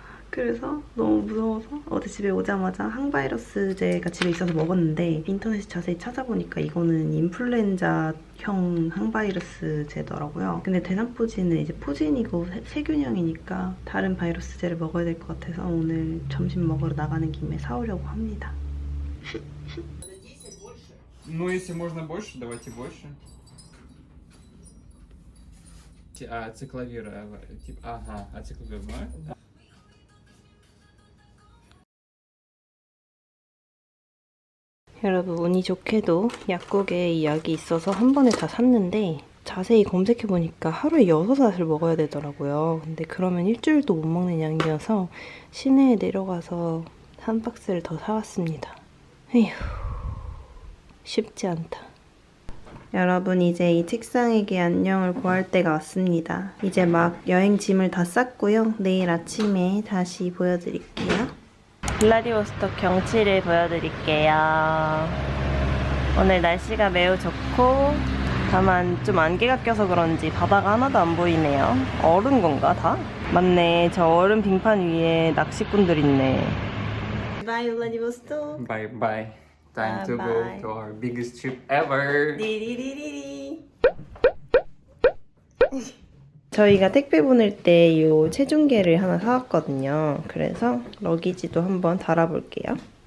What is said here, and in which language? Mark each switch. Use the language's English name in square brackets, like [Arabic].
[Korean] 그래서 너무 무서워서 어제 집에 오자마자 항바이러스제가 집에 있어서 먹었는데 인터넷에 자세히 찾아보니까 이거는 인플루엔자형 항바이러스제더라고요. 근데 대상포진은 이제 포진이고 세균형이니까 다른 바이러스제를 먹어야 될 것 같아서 오늘 점심 먹으러 на가는 김에 사오려고 합니다. [Russian] Ну, если можно больше, давайте больше. Ацикловир, ага, ацикловир, да? [Korean] 여러분 운이 좋게도 약국에 이 약이 있어서 한 번에 다 샀는데 자세히 검색해보니까 하루에 6알을 먹어야 되더라고요. 근데 그러면 일주일도 못 먹는 양이어서 시내에 내려가서 한 박스를 더 사왔습니다. 에휴, 쉽지 않다. 여러분 이제 이 책상에게 안녕을 고할 때가 왔습니다. 이제 막 여행 짐을 다 쌌고요. 내일 아침에 다시 보여드릴게요. 블라디보스톡 경치를 보여드릴게요. 오늘 날씨가 매우 좋고 다만 좀 안개가 껴서 그런지 바다가 하나도 안 보이네요. 얼은 건가 다? 맞네. 저 얼음 빙판 위에 낚시꾼들 있네. [English] 바이 블라디보스톡. Bye bye. Time to Bye. go to our biggest trip ever. 리리리리리. [Korean] 저희가 택배 보낼 때 이 체중계를 하나 사왔거든요. 그래서 러기지도 한번 달아볼게요.